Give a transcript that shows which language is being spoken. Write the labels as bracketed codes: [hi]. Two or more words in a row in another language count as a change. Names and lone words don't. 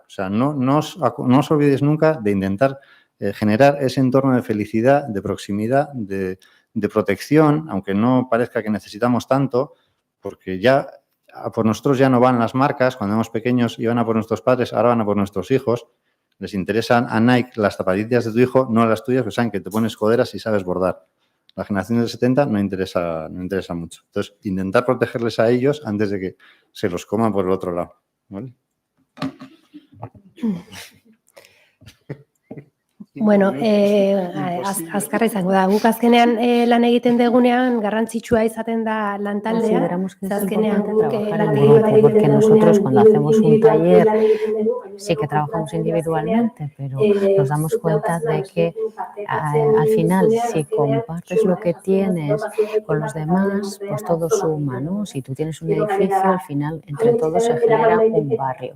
[es] O sea, no os olvidéis nunca de intentar generar ese entorno de felicidad, de proximidad, de protección, aunque no parezca que necesitamos tanto, porque ya por nosotros ya no van las marcas, cuando éramos pequeños iban a por nuestros padres, ahora van a por nuestros hijos. Les interesan a Nike las zapatillas de tu hijo, no las tuyas, que saben que te pones coderas y sabes bordar. La generación del 70 no interesa mucho. Entonces, intentar protegerles a ellos antes de que se los coman por el otro lado, ¿vale? [eu] Bueno, azkarra izango da. Guk azkenean lan egiten degunean garrantzitsua izaten da lantaldea. [es] Consideramos que es [eu] Azkenean [es] importante [eu] guk [es] trabajar en grupo, porque nosotros cuando hacemos un taller sí que trabajamos individualmente, pero nos damos cuenta de que al final si compartes lo que tienes con los demás, pues todo suma, ¿no? Si tú tienes un edificio, al final entre todos se genera un barrio.